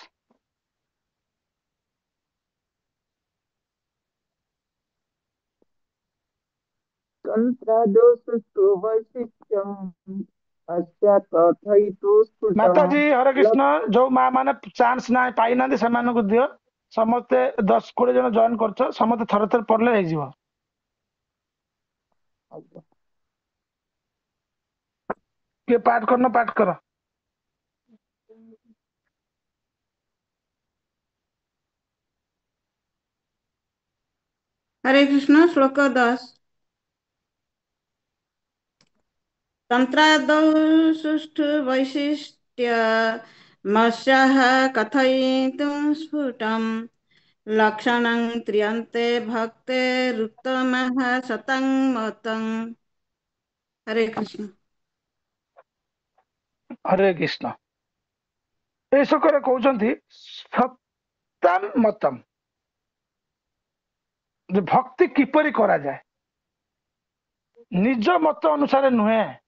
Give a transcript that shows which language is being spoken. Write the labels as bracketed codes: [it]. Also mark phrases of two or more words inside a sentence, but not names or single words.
[sa] ତନ୍ତ୍ରାଦୋଷୁଷ୍ଟୁ ବୈଶିଷ୍ଟ୍ୟଂ ଅସ୍ୟା କଥୟିତୁ ସ୍ଫୁଟଂ। [or] ମାତାଜୀ ହରେ କୃଷ୍ଣ, ଯୋଉ ମା ମାନେ ଚାନ୍ସ ନା ପାଇନାହାନ୍ତି ସେମାନଙ୍କୁ ଦିଅ। ସମସ୍ତେ 10-20 ଜଣ ଜଏନ କରୁଛ, ସମସ୍ତେ ଥରେ ଥରେ ପଢିଲେ ହେଇଯିବ। କିଏ ପାଠ କରନ ପାଠ କର। [sa] हरे कृष्ण श्लोक 10 तंत्रादौ सुष्ठु वैशिष्ट्य मस्याः कथयितुं स्फुटम् लक्षणं त्रियन्ते भक्तेरुत्तमः शतं मतम्। हरे कृष्ण। ହରେ କୃଷ୍ଣ। [or] এই ଶ୍ଲୋକରେ କହୁଛନ୍ତି [sa] ସତାମ୍ ମତମ୍, [or] ଯେ ଭକ୍ତି କିପରି କରାଯାଏ। ନିଜ ମତ ଅନୁସାରେ ନୁହେଁ।